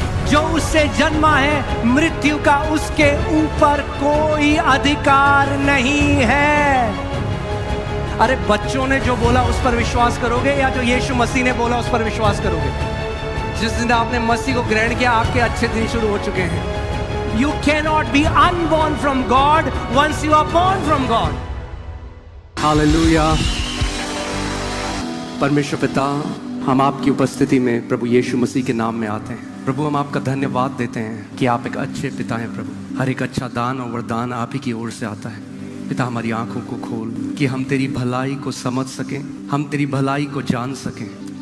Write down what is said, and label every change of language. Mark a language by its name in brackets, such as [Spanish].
[Hindi] जो उससे जन्मा है मृत्यु का उसके ऊपर कोई अधिकार नहीं है। अरे बच्चों ने जो बोला उस पर विश्वास करोगे या जो यीशु मसीह ने बोला उस पर विश्वास करोगे? जिस दिन आपने मसीह को ग्रहण किया आपके अच्छे दिन शुरू हो चुके हैं। [English] You cannot be unborn from God once you are born from God. [Hindi] Hallelujah. परमेश्वर पिता, हम आपकी उपस्थिति में प्रभु यीशु मसीह के नाम में आते हैं। प्रभु हम आपका धन्यवाद देते हैं कि आप एक अच्छे पिता हैं। प्रभु हर एक अच्छा दान और वरदान आप ही की ओर से आता है। पिता हमारी आंखों को खोल कि हम तेरी भलाई को समझ सकें, हम तेरी भलाई को जान सकें।